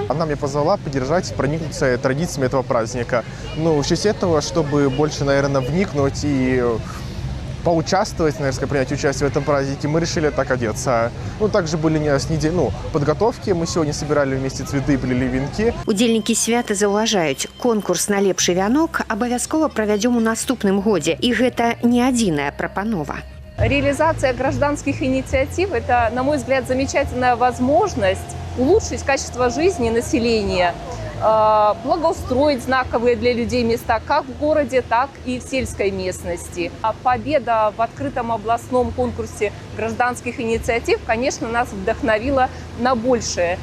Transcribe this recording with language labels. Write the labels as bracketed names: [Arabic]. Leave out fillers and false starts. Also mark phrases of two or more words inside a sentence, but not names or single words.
[Russian] Она меня позвала поддержать, проникнуться традициями этого праздника. Ну, в честь этого, чтобы больше, наверное, вникнуть и поучаствовать, наверное, принять участие в этом празднике, мы решили так одеться. Ну, также были с недели, подготовки. Мы сегодня собирали вместе цветы, плели венки. [Belarusian] Удзельнікі свята заўважаюць, конкурс на лепшы вянок абавязкова правядзём у наступным годзе. І гэта не адзіная прапанова. [Russian] Реализация гражданских инициатив – это, на мой взгляд, замечательная возможность улучшить качество жизни населения, благоустроить знаковые для людей места как в городе, так и в сельской местности. Победа в открытом областном конкурсе гражданских инициатив, конечно, нас вдохновила на большее.